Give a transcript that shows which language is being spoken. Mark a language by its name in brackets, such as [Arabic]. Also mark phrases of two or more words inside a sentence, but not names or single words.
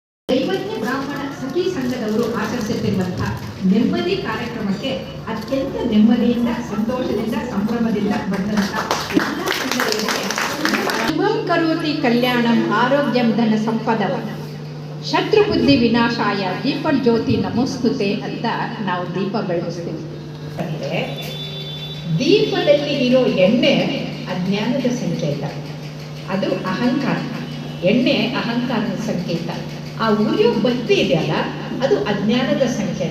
[Kannada] ದೈವಜ್ಞ ಬ್ರಾಹ್ಮಣ ಸಖಿ ಸಂಘದವರು ಆಚರಿಸುತ್ತಿರುವಂತಹ ನೆಮ್ಮದಿ ಕಾರ್ಯಕ್ರಮಕ್ಕೆ ಅತ್ಯಂತ ನೆಮ್ಮದಿಯಿಂದ, ಸಂತೋಷದಿಂದ, ಸಂಭ್ರಮದಿಂದ ಬಂದಂತಹ ಎಲ್ಲ ಸಂಘಗಳಿಗೆ [Sanskrit] ಶುಭಂ ಕರೋತಿ ಕಲ್ಯಾಣಂ ಆರೋಗ್ಯಂ ಧನ ಸಂಪದಂ ಶತ್ರು ಬುದ್ಧಿ ವಿನಾಶಾಯ ದೀಪ ಜ್ಯೋತಿ ನಮೋಸ್ತುತೆ [Kannada] ಅಂತ ನಾವು ದೀಪ ಬೆಳಗಿಸ್ತೀವಿ. ದೀಪದಲ್ಲಿ ಇರೋ ಎಣ್ಣೆ ಅಜ್ಞಾನದ ಸಂಕೇತ, ಅದು ಅಹಂಕಾರ. ಎಣ್ಣೆ ಅಹಂಕಾರದ ಸಂಕೇತ. ಆ ಉರಿಯೋ ಬತ್ತಿ ಇದೆಯಲ್ಲ, ಅದು ಅಜ್ಞಾನದ ಸಂಕೇತ.